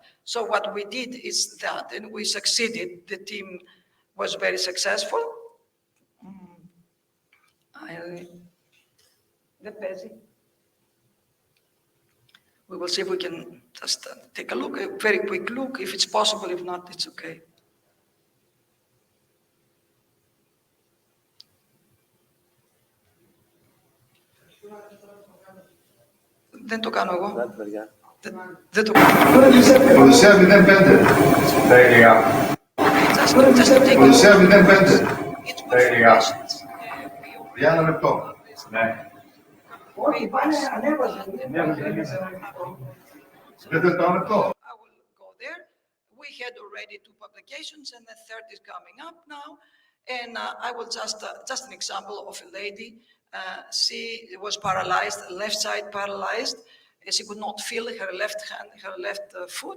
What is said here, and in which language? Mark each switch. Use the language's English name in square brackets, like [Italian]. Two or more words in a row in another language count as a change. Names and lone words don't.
[English] So what we did is that, and we succeeded. The team was very successful. We will see if we can just take a look, a very quick look, if it's possible. If not, it's okay. [Greek] Δεν το κάνω εγώ. Δεν το κάνω. Οδυσσέα 05. Οδυσσέα 05. Για ένα λεπτό. Ναι. Όχι, πάνε, ανέβαζε. Δεν θέλετε ένα λεπτό. [English] I will go there. We had already 2 publications, and the third is coming up now. And I will just an example of a lady. She was paralyzed, left side paralyzed. She could not feel her left hand, her left foot.